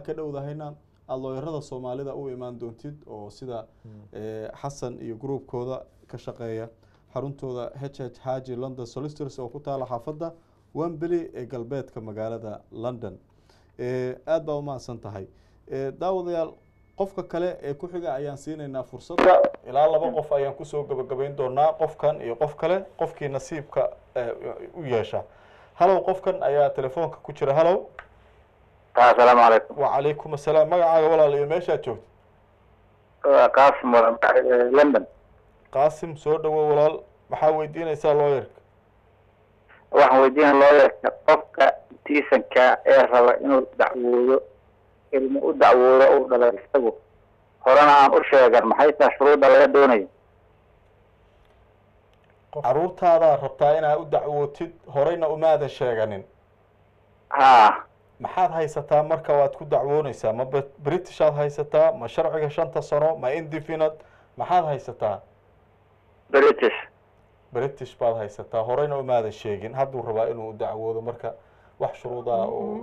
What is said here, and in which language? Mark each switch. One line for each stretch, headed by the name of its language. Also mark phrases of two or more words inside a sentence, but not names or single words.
Somali: ka dhowdahayna aad lawyerada Soomaalida u imaan doontid oo sida Xasan iyo groupkooda ka shaqeeya xaruntooda HH Haji London Solicitors oo ku taala xaafadda Wembley ee galbeedka magaalada London aad baa u mahadsan tahay daawadayaal qofka kale ee ku xiga ayaan siinaynaa fursadda ilaa laba qof ayaan ku soo gabagabayn doonaa qofkan iyo qof kale qofkii nasiibka u yeesha halow qofkan ayaa telefoonka ku jira halow
Arabic: السلام عليكم وعليكم السلام
Somali: magacaaga walaal iyo meesha aad joogto قاسم لندن قاسم soo dhawo walaal maxaa weydiinaysaa lawyerka waxaan weydiin lawyerka qofka tiisanka ee raba inuu dacwoodo ilmo u dacwoodo uu dhalay isagu horena aan u sheegan maxay tahay shuruudda laga doonayo caruurtaada rabtaa inaad u dacwootid horeyna umaadan sheeganin maxaad haysataa marka waad ku dacwoonaysaa ma British aad haysataa ma sharciga 5 sano ma indefinite maxaad haysataa British baad haysataa horeyna umaadan sheegin hadduu rabaa inuu dacwoodo marka wax shuruuda oo